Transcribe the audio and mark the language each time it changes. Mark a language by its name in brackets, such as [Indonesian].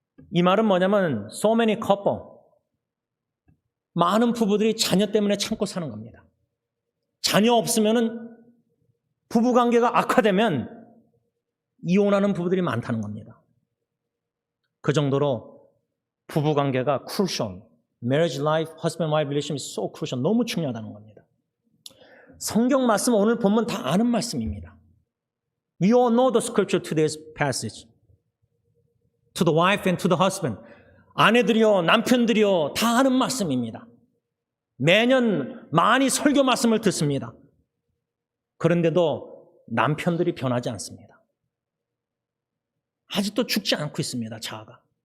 [Korean] 이 말은 뭐냐면 [English] so many couple. [Korean] 많은 부부들이 자녀 때문에 참고 사는 겁니다. 자녀 없으면은 부부관계가 악화되면 이혼하는 부부들이 많다는 겁니다. 그 정도로 부부관계가 crucial. [English] Marriage life, husband-wife relationship is so crucial. [Korean] 너무 중요하다는 겁니다. 성경 말씀 오늘 보면 다 아는 말씀입니다. [English] We all know the scripture to this passage. To the wife and to the husband. [Korean] 아내들이요, 남편들이요, 다 아는 말씀입니다. 매년 많이 설교 말씀을 듣습니다. 그런데도 남편들이 변하지 않습니다. 아직도 죽지 않고 있습니다, 자아가.